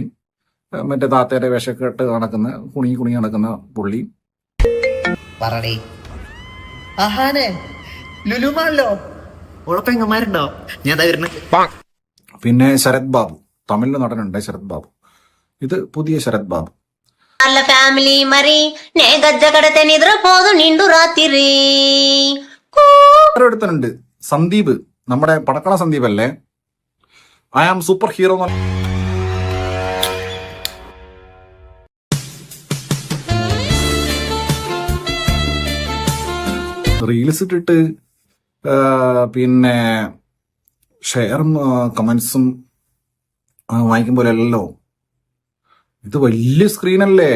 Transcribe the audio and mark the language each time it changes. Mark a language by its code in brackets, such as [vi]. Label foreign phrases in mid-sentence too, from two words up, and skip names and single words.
[ml] മറ്റേ താത്തയുടെ വേഷക്കെട്ട് നടക്കുന്ന കുണി നടക്കുന്ന പുള്ളി. പിന്നെ ശരത് ബാബു, തമിഴിൽ നടനുണ്ട് ശരത് ബാബു. ഇത് പുതിയ ശരത് ബാബു. [te] ఫ్యామిలీ మరి నే గజ్జ కడితే నిద్ర పోదు నిండు రాత్రి. [ml] അടുത്തുണ്ട് സന്ദീപ്, നമ്മുടെ പടക്കള സന്ദീപ് അല്ലേ? [en] I am super hero. [ml] റീൽസ് ഇട്ടിട്ട് പിന്നെ ഷെയറും കമന്റ്സും വാങ്ങിക്കുമ്പോഴല്ലോ ഇത് വലിയ സ്ക്രീനല്ലേ.